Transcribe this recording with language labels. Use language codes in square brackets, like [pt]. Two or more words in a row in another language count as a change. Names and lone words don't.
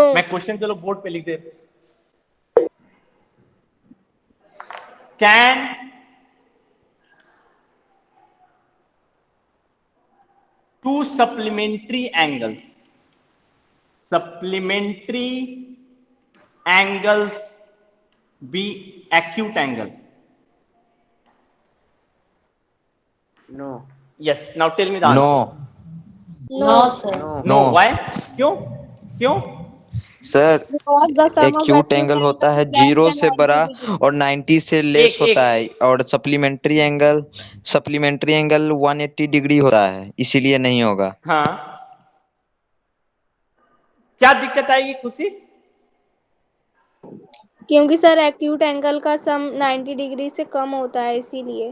[hi] मैं क्वेश्चन चलो बोर्ड पे लिख दे. [en] can two supplementary angles be acute angle? No. Yes. Now tell me the answer. No. No, sir. No. No. Why? [hi] क्यों? सर [en] Because the sum of acute angle [hi] होता है 0 से बड़ा और 90 से लेस एक- होता है, और [en] supplementary angle [hi] 180 डिग्री होता है, इसीलिए नहीं होगा. हाँ, क्या दिक्कत आएगी खुशी? क्योंकि सर [en] acute angle [hi] का सम 90 डिग्री से कम होता है इसीलिए.